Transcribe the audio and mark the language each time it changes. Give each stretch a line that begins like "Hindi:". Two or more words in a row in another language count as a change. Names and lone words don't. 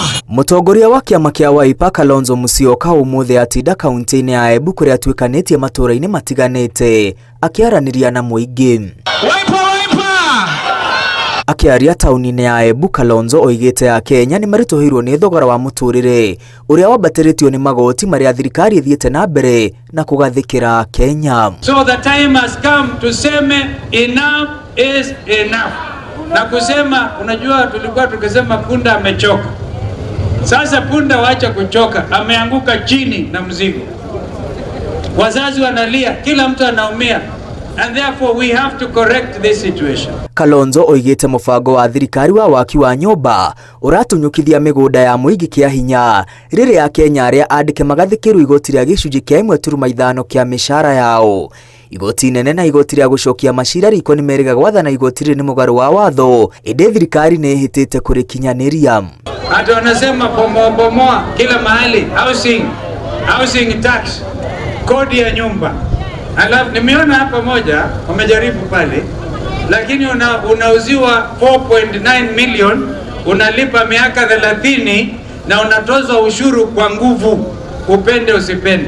Kikuyu: Mũtongoria wa kĩama kĩa Wiper Kalonzo Musyoka ũmũthĩ atinda kaunti-inĩ ya Embu kũrĩa atuĩkanĩtie matũũra-inĩ matiganĩte akĩaranĩria na mũingĩ. Akĩaria taũni-inĩ ya Embu, Kalonzo oigĩte ya Kenya nĩ maritũhĩirwo nĩ thogora wa mũtũũrĩre ũrĩa wambatĩrĩtio nĩ magoti marĩa thirikari ithiĩte na mbere na kũgathĩkĩra Kenya.
English: So the time has come tuseme enough is enough.
Swahili: Na kusema, unajua tulikuwa tukisema punda amechoka. Sasa punda waacha kuchoka, ameanguka chini na mzigo. Wazazi wanalia, kila mtu anaumia.
English: And therefore we have to correct this situation.
Kikuyu: Kalonzo oigĩte mũbango wa thirikari wa waki wa nyũmba ũratunyũkithia mĩgũnda ya mũingĩ kĩa hinya rĩrĩa Kenya arĩa andĩke magathĩkĩrwo igoti rĩa gĩcunjĩ kĩa 1.5 kĩa mĩcara yao. Igoti nene na igoti rĩa gũcokia macira riko nĩ merĩga gwathana igoti rĩ nĩ mũgarũ wa watho, ĩndĩ thirikari nĩ ĩhĩtĩte kũrĩkinyanĩria.
Swahili: Hata wanasema bomoa kila mahali,
English: housing tax,
Swahili: kodi ya nyumba. Alafu nimeona hapa moja wamejaribu pale, lakini unauziwa 4.9 million, unalipa miaka 30 na unatozwa ushuru kwa nguvu, upende usipende.